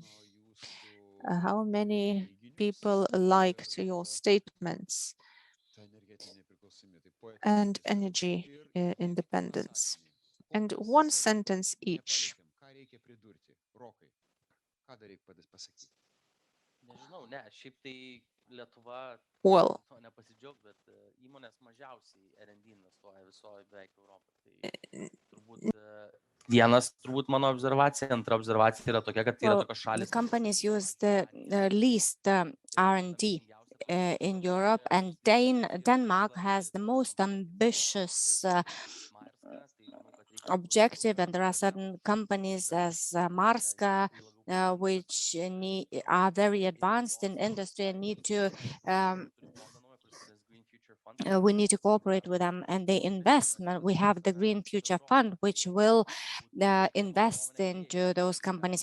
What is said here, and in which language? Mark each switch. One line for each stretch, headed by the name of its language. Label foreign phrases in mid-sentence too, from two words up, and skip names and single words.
English: How many people liked your statements and energy independence? And one sentence each. Well,
Lithuanian: Vienas turbūt mano observacija, antra observacija yra tokia, kad yra tokios
English: The
Lithuanian: šalis.
English: companies use the least R&D in Europe, and Denmark has the most ambitious objective, and there are certain companies as Marska, which are very advanced in industry and need to we need to cooperate with them, and the investment, we have the Green Future Fund, which will invest into those companies.